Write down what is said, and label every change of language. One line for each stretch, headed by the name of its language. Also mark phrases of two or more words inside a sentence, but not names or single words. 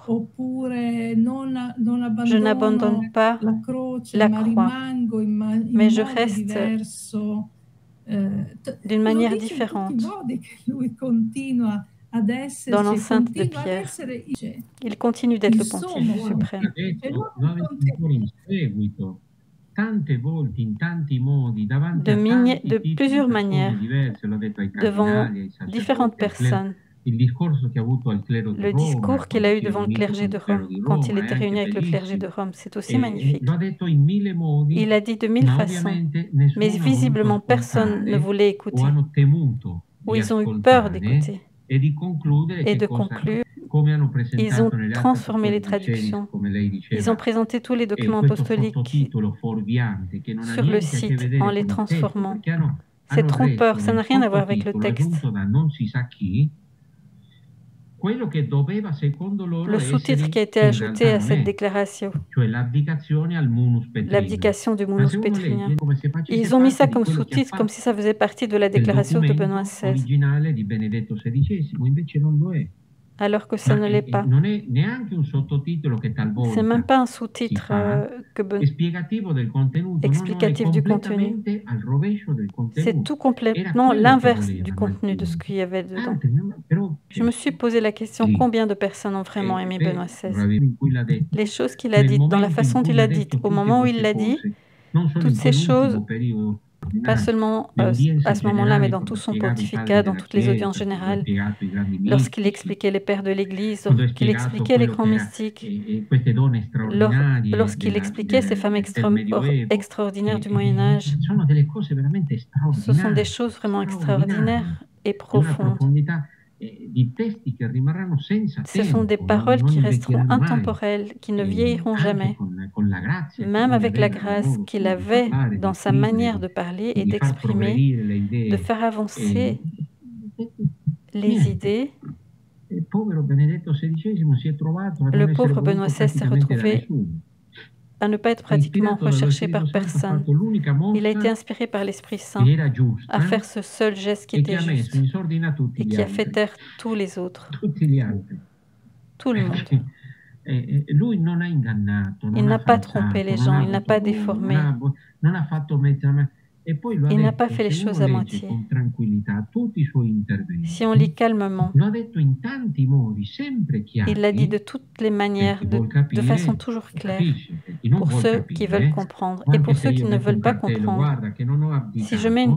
Italian: oppure non
French: Je n'abandonne
Italian: abbandono
French: pas
Italian: la croce,
French: la
Italian: ma
French: croix,
Italian: rimango in
French: mais je
Italian: modo
French: reste
Italian: diverso.
French: d'une
Italian: Lo
French: manière
Italian: dice in tutti i
French: différente
Italian: modi che lui continua ad
French: dans
Italian: esserci,
French: l'enceinte de
Italian: continua ad
French: Pierre.
Italian: essere
French: Il continue d'être
Italian: il
French: le
Italian: sommo
French: pontife suprême.
Italian: pontefice, Detto, non non il ancora in seguito, tante volte, in tanti modi, davanti
French: de,
Italian: a tanti
French: de
Italian: tipi di
French: plusieurs
Italian: persone
French: manières,
Italian: diverse, l'ho detto ai
French: devant
Italian: cardinali, ai
French: différentes
Italian: sacerdoti,
French: personnes.
Italian: il discorso che ha avuto al clero di
French: Le
Italian: Roma,
French: discours qu'il
Italian: quando
French: a eu
Italian: si è
French: devant le
Italian: riunito
French: clergé
Italian: con
French: de
Italian: il clero
French: Rome,
Italian: di
French: quand il
Italian: Roma, è
French: était
Italian: anche
French: réuni avec le clergé de
Italian: bellissimo.
French: Rome, c'est aussi magnifique.
Italian: Lo ha detto in 1000 modi,
French: Il a dit de 1000
Italian: ma
French: façons,
Italian: ovviamente
French: mais
Italian: nessuno ha voluto
French: visiblement personne ne
Italian: ascoltare
French: voulait
Italian: o
French: écouter,
Italian: hanno temuto
French: ou
Italian: di
French: ils ont eu peur
Italian: ascoltare
French: d'écouter
Italian: e di concludere
French: et
Italian: che
French: de
Italian: cosa,
French: conclure.
Italian: come hanno
French: Ils ont
Italian: presentato nelle Atti
French: transformé les
Italian: Apostolici Sedis,
French: traductions.
Italian: come lei
French: Ils ont
Italian: diceva,
French: présenté tous les documents
Italian: questo
French: apostoliques
Italian: sottotitolo fuorviante che non ha
French: sur le
Italian: niente a che
French: site en
Italian: vedere
French: les
Italian: con il testo,
French: transformant.
Italian: perché
French: C'est
Italian: hanno
French: trompeur,
Italian: reso
French: ça n'a
Italian: nel
French: rien à voir avec le
Italian: sottotitolo
French: texte.
Italian: aggiunto da non si sa chi, quello che doveva secondo loro
French: Le sous-titre
Italian: essere
French: qui a été
Italian: in
French: ajouté
Italian: realtà
French: à
Italian: non
French: cette
Italian: è,
French: déclaration,
Italian: cioè l'abdicazione al
Latin: munus petrinum.
French: l'abdication du
Italian: Ma
French: munus
Italian: se uno
French: pétrinien.
Italian: legge è come se facesse
French: Ils ont mis
Italian: parte
French: ça
Italian: di
French: comme
Italian: quello che ha
French: sous-titre, comme si ça
Italian: fatto
French: faisait partie de la
Italian: del
French: déclaration de Benoît
Italian: documento
French: XVI,
Italian: originale di Benedetto XVI, invece non lo è.
French: alors que ça
Italian: Ma
French: ne l'est pas.
Italian: non è neanche un sottotitolo che
French: C'est même
Italian: talvolta
French: pas un
Italian: si
French: sous-titre
Italian: fa, spiegativo del contenuto, no, è
French: explicatif du contenu.
Italian: completamente al rovescio del
French: C'est
Italian: contenuto.
French: tout
Italian: Era
French: complètement
Italian: quello che
French: l'inverse du
Italian: volevano
French: contenu de ce
Italian: alcuni.
French: qu'il y avait dedans.
Italian: Altri, però
French: Je me suis posé la question,
Italian: lì,
French: combien de personnes ont vraiment aimé Benoît XVI?
Italian: in cui l'ha detto,
French: Les choses qu'il a
Italian: nel
French: dites, dans la
Italian: momento in
French: façon
Italian: cui
French: il
Italian: ha
French: a dites,
Italian: detto
French: au
Italian: tutte
French: moment où il
Italian: queste
French: l'a dit,
Italian: cose, non solo
French: toutes
Italian: in
French: ces choses,
Italian: quell'ultimo periodo
French: pas
Italian: ordinario,
French: seulement
Italian: le
French: à
Italian: udienze
French: ce moment-là, mais
Italian: generali,
French: dans
Italian: quando
French: tout
Italian: ha
French: son
Italian: spiegato i padri
French: pontificat, dans
Italian: della
French: toutes les audiences
Italian: Chiesa, quando ha
French: générales,
Italian: spiegato i grandi
French: lorsqu'il
Italian: mistici,
French: expliquait les pères de l'Église,
Italian: quando ha
French: qu'il
Italian: spiegato
French: expliquait les
Italian: quello
French: grands
Italian: che era
French: mystiques,
Italian: queste donne straordinarie
French: lorsqu'il expliquait ces femmes
Italian: del Medioevo,
French: extraordinaires du Moyen Âge,
Italian: sono delle cose veramente
French: ce sont des
Italian: straordinarie,
French: choses vraiment
Italian: straordinarie,
French: extraordinaires et
Italian: di una
French: profondes.
Italian: profondità, di testi che rimarranno senza
French: Ce sont des
Italian: tempo,
French: paroles
Italian: non
French: qui resteront
Italian: invecchieranno mai,
French: intemporelles, qui ne vieilliront
Italian: anche
French: jamais,
Italian: con la grazia che
French: même
Italian: lui
French: avec la
Italian: aveva nel
French: grâce
Italian: modo
French: qu'il
Italian: suo di
French: avait
Italian: parlare, di
French: dans sa
Italian: scrivere,
French: manière de parler et
Italian: di far
French: d'exprimer,
Italian: progredire le
French: de
Italian: idee.
French: faire avancer les
Italian: Niente.
French: idées.
Italian: Il povero Benedetto XVI si è trovato a non
French: Le
Italian: essere
French: pauvre
Italian: voluto
French: Benoît XVI s'est
Italian: praticamente da
French: retrouvé
Italian: nessuno.
French: à ne pas être
Italian: È
French: pratiquement
Italian: ispirato dallo
French: recherché
Italian: Spirito
French: par
Italian: Santo, ha
French: personne.
Italian: fatto l'unica
French: Il a été
Italian: mossa
French: inspiré par l'Esprit
Italian: che
French: Saint
Italian: era
French: à
Italian: giusta
French: faire ce seul geste qui
Italian: e che
French: était
Italian: ha messo
French: juste
Italian: in sordina tutti
French: et
Italian: gli
French: qui a fait
Italian: altri.
French: taire tous les autres,
Italian: Tutti gli altri.
French: tout le monde.
Italian: Perché lui non ha ingannato,
French: Il
Italian: non
French: n'a
Italian: ha
French: pas trompé
Italian: falsato,
French: les
Italian: non
French: gens,
Italian: ha
French: il n'a
Italian: avuto
French: pas
Italian: dolo,
French: déformé,
Italian: non ha fatto mezza. E poi lo ha
French: il n'a pas
Italian: detto,
French: fait les
Italian: se uno
French: choses à
Italian: legge
French: moitié.
Italian: con tranquillità tutti i suoi
French: Si on lit
Italian: interventi,
French: calmement,
Italian: lo ha detto in tanti modi, sempre
French: il l'a dit
Italian: chiari,
French: de toutes les
Italian: per
French: manières,
Italian: chi vuol
French: de façon
Italian: capire,
French: toujours claire,
Italian: capisce, per chi non
French: pour
Italian: vuol
French: ceux qui veulent
Italian: capire,
French: comprendre
Italian: o
French: et
Italian: anche
French: pour
Italian: se
French: ceux qui
Italian: io
French: ne
Italian: metto un
French: veulent pas
Italian: cartello,
French: comprendre.
Italian: guarda che non ho
French: Si je mets une